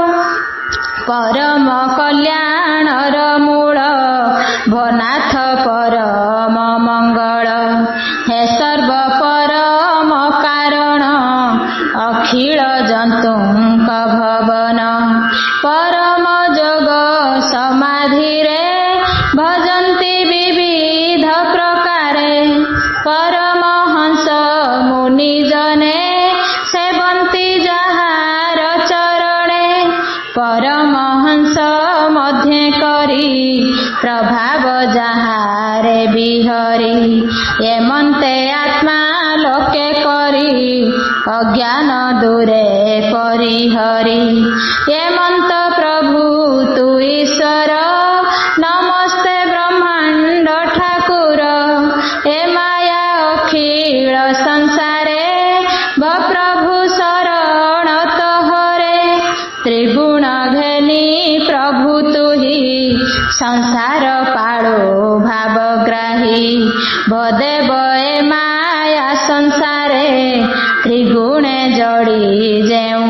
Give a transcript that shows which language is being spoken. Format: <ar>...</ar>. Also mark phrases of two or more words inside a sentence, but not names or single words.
<or>ପରମ କଲ୍ୟାଣର ମୂଳ ଭନାଥ ପରମ ମଙ୍ଗଳ ହେ ସର୍ବ ପରମ କାରଣ ଅଖିଳ ଜନ୍ତୁଙ୍କ ଭବନ ପରମ ଯୋଗ ସମାଧିରେ ଭଜନ୍ତି ବିବିଧ ପ୍ରକାରେ ପରମହଂସ ମୁନିଜନେ ସେବନ୍ତି ଯାହାର ଚରଣେ ପରମହଂସ ମଧ୍ୟେ କରି ପ୍ରଭାବ ଯାହାରେ ବିହରି ଏମନ୍ତେ ଆତ୍ମା ଲୋକେ କରି ଅଜ୍ଞାନ ଦୂରେ ପରିହରି ଏମନ୍ତ ପ୍ରଭୁ ତୁ ଈଶ୍ୱର ନମସ୍ତେ ବ୍ରହ୍ମାଣ୍ଡ ଠାକୁର ଏ ମାୟା ଅଖିଳ ସଂସାରେ ପ୍ରଭୁ ଶରଣ ତୋହରେ ତ୍ରିଗୁଣ ଘେନି ପ୍ରଭୁ ତୁହି ସଂସାର ପାଳୋ ଭାବଗ୍ରାହୀ ଭଦେବ ଏ ମାୟା ସଂସାରେ ତ୍ରିଗୁଣେ ଜଡ଼ି ଯେଉ</or>